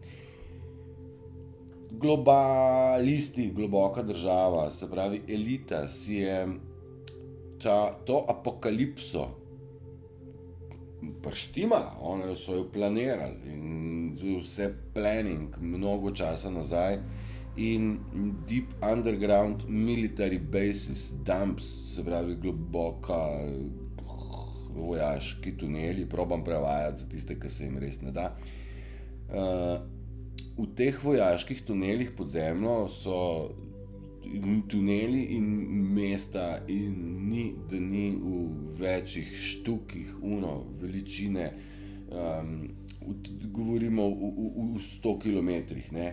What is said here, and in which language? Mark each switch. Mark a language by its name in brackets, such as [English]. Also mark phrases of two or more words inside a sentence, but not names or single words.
[Slovenian] Globalisti, globoka država, se pravi elita, si je to apokalipso prištimala, oni so jo planirali in vse planning mnogo časa nazaj in [English] deep underground military bases, [Slovenian] dumps, se pravi globoka vojaški tuneli, probam prevajati za tiste, ki se jim res ne da. V teh vojaških tunelih pod zemljo so tuneli in mesta in da ni v večjih štukih veličine govorimo v 100 kilometrih, ne?